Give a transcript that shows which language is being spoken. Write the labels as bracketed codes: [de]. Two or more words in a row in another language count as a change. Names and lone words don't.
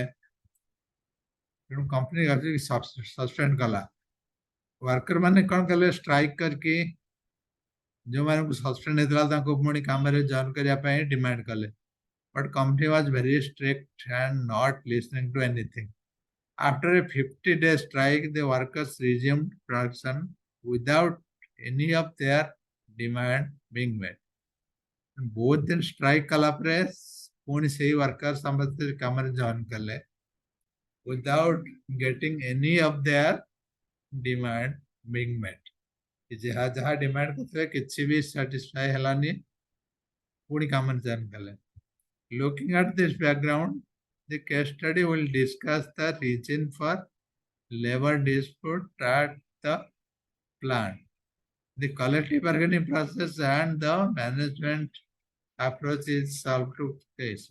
[or] ତେଣୁ କମ୍ପାନୀ ସସ୍ପେଣ୍ଡ କଲା. ୱାର୍କର ମାନେ କ'ଣ କଲେ, ଷ୍ଟ୍ରାଇକ୍ କରିକି ଯେଉଁମାନଙ୍କୁ ସସ୍ପେଣ୍ଡ ହେଇଥିଲା ତାଙ୍କୁ ପୁଣି କାମରେ ଜଏନ୍ କରିବା ପାଇଁ ଡିମାଣ୍ଡ କଲେ. [en] but company was very strict and not listening to anything. After a 50-day strike, the workers resumed production without any of their demand being met. [or] ବହୁତ ଦିନ ଷ୍ଟ୍ରାଇକ୍ କଲା ପରେ ପୁଣି ସେଇ ୱାର୍କର ସମସ୍ତେ କାମରେ ଜଏନ୍ କଲେ [en] without getting any of their demand being met. [or] ଯାହା ଯାହା ଡିମାଣ୍ଡ କରୁଥିଲେ କିଛି ବି ସାଟିସ୍ଫାଏ ହେଲାନି, ପୁଣି କାମରେ ଜଏନ୍ କଲେ. [en] Looking at this background, the case study will discuss the reason for labor dispute at the plant, the collective bargaining process, and the management approach is solved to the issue.